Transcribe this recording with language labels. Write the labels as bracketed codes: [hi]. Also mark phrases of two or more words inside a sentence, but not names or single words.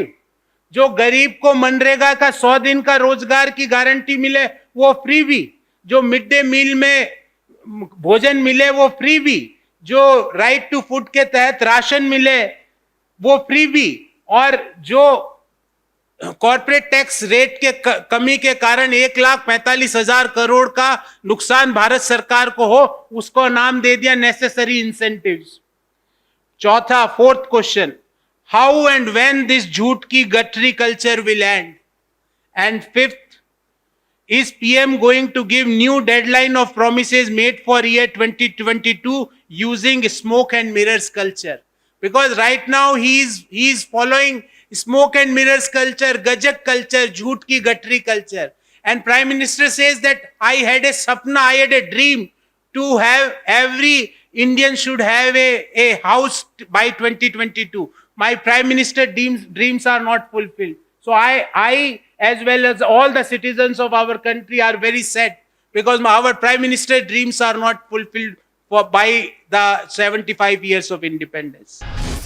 [hi] जो गरीब को मनरेगा का 100 दिन का रोजगार की गारंटी मिले वो फ्रीबी, जो [en] mid day meal [hi] में भोजन मिले वो फ्रीबी, जो [en] right to food [hi] के तहत राशन मिले वो फ्रीबी, और जो [en] corporate tax rate [hi] के कमी के कारण 1,45,000 करोड़ का नुकसान भारत सरकार को हो, उसको नाम दे दिया [en] necessary incentives. चौथा, fourth question, how and when this [hi] झूठ की गठरी [en] culture will end? and fifth, is PM going to give new deadline of promises made for year 2022 using smoke and mirrors culture? Because right now he is following smoke and mirrors culture, Gajak culture, [hi] झूठ की गठरी culture. [en] And Prime Minister says that I had a sapna, I had a dream to have every Indian should have a house by 2022. My Prime Minister dreams are not fulfilled. So I as well as all the citizens of our country are very sad because our Prime Minister dreams are not fulfilled by the 75 years of independence.